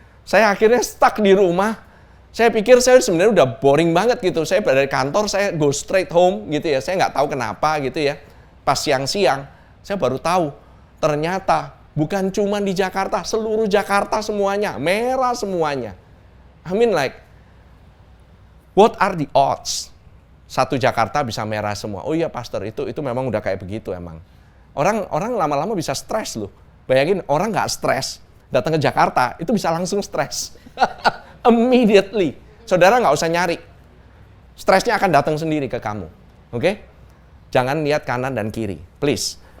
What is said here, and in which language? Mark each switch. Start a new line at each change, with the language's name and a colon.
Indonesian: Saya akhirnya stuck di rumah. Saya pikir saya sebenarnya udah boring banget gitu. Saya dari kantor, saya
English: go straight home
Indonesian: gitu ya. Saya nggak tahu kenapa gitu ya. Pas siang-siang, saya baru tahu. Ternyata bukan cuma di Jakarta, seluruh Jakarta semuanya. Merah semuanya.
English: I mean like, what are the odds?
Indonesian: Satu Jakarta bisa merah semua. Oh iya pastor, itu memang udah kayak begitu emang. Orang lama-lama bisa stres loh. Bayangin orang nggak stres, datang ke Jakarta, itu bisa langsung stres.
English: Immediately.
Indonesian: Saudara nggak usah nyari. Stresnya akan datang sendiri ke kamu. Oke? Jangan lihat kanan dan kiri.
English: Please.